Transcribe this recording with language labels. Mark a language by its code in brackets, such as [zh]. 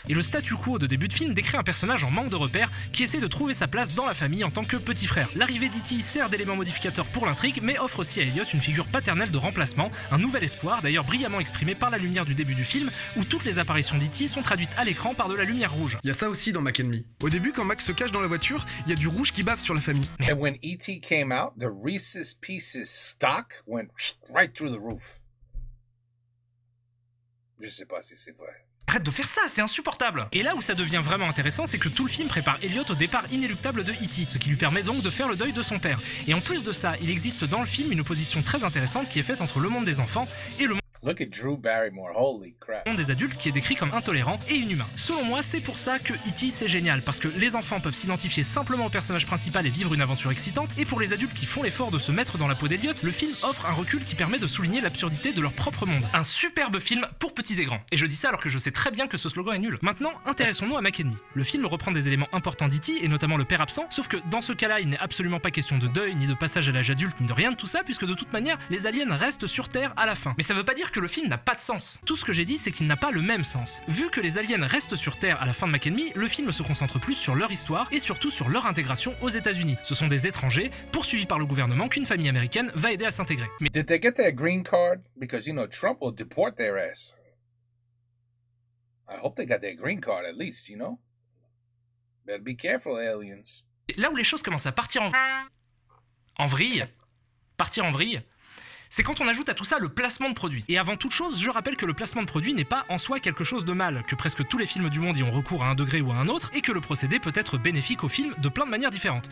[fr] Et le statu quo de début de film décrit un personnage en manque de repères qui essaie de trouver sa place dans la famille en tant que petit frère. L'arrivée d'E.T. sert d'élément modificateur pour l'intrigue, mais offre aussi à Elliot une figure paternelle de remplacement, un nouvel espoir, d'ailleurs brillamment exprimé par la lumière du début du film, où toutes les apparitions d'E.T. sont traduites à l'écran par de la lumière rouge. Il y a ça aussi dans Mac and Me. Au début, quand Max se cache dans la voiture, il y a du rouge qui bave sur la famille. [en] And when E.T. came out, the Reese's Pieces stock went right through the roof. [fr] Je sais pas si c'est vrai. Arrête de faire ça, c'est insupportable. Et là où ça devient vraiment intéressant, c'est que tout le film prépare Elliot au départ inéluctable de E.T., ce qui lui permet donc de faire le deuil de son père. Et en plus de ça, il existe dans le film une opposition très intéressante qui est faite entre le monde des enfants et le [en] Look at Drew Barrymore, holy crap. [fr] monde des adultes qui est décrit comme intolérant et inhumain. Selon moi, c'est pour ça que E.T. c'est génial, parce que les enfants peuvent s'identifier simplement au personnage principal et vivre une aventure excitante, et pour les adultes qui font l'effort de se mettre dans la peau d'Elliot, le film offre un recul qui permet de souligner l'absurdité de leur propre monde. Un superbe film pour petits et grands. Et je dis ça alors que je sais très bien que ce slogan est nul. Maintenant, intéressons-nous à Mac and Me. Le film reprend des éléments importants d'E.T. et notamment le père absent, sauf que dans ce cas-là, il n'est absolument pas question de deuil, ni de passage à l'âge adulte, ni de rien de tout ça, puisque de toute manière, les aliens restent sur Terre à la fin. Mais ça veut pas dire que le film n'a pas de sens. Tout ce que j'ai dit, c'est qu'il n'a pas le même sens. Vu que les aliens restent sur Terre à la fin de Mac and Me, le film se concentre plus sur leur histoire et surtout sur leur intégration aux États-Unis. Ce sont des étrangers poursuivis par le gouvernement qu'une famille américaine va aider à s'intégrer. Mais [en] Did they get their green card? Because, you know, Trump will deport their ass. I hope they got their green card at least, you know? Better be careful, aliens. [fr] là où les choses commencent à partir en vrille, c'est quand on ajoute à tout ça le placement de produit. Et avant toute chose, je rappelle que le placement de produit n'est pas en soi quelque chose de mal, que presque tous les films du monde y ont recours à un degré ou à un autre, et que le procédé peut être bénéfique au film de plein de manières différentes.